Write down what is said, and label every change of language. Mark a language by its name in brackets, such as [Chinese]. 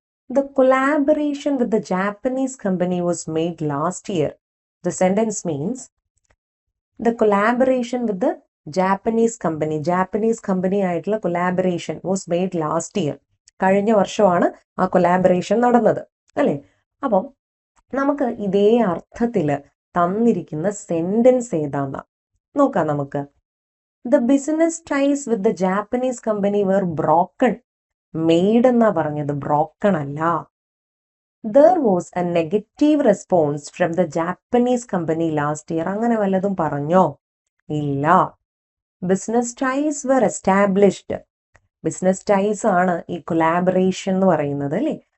[English] The collaboration with the Japanese company was made last year. The sentence means the collaboration with the Japanese company [Malayalam] ആയിട്ടുള്ള [English] collaboration was made last year. [Malayalam] കഴിഞ്ഞ വർഷമാണ് ആ collaboration നടന്നത് അല്ലേ. അപ്പം നമുക്ക് ഇതേ അർത്ഥത്തിൽ തന്നിരിക്കുന്ന സെന്റൻസ് ഏതാന്നാ നോക്കാം നമുക്ക്. [English] The business ties with the Japanese company were broken. [Malayalam] Made എന്നാ പറഞ്ഞത്, ബ്രോക്കൺ അല്ല. [English] There was a negative response from the Japanese company last year. [Malayalam] അങ്ങനെ വല്ലതും പറഞ്ഞോ? ഇല്ല. [English] Business ties were established. Business ties [Malayalam] ആണ് ഈ [English] collaboration [Malayalam] എന്ന് പറയുന്നത് അല്ലേ.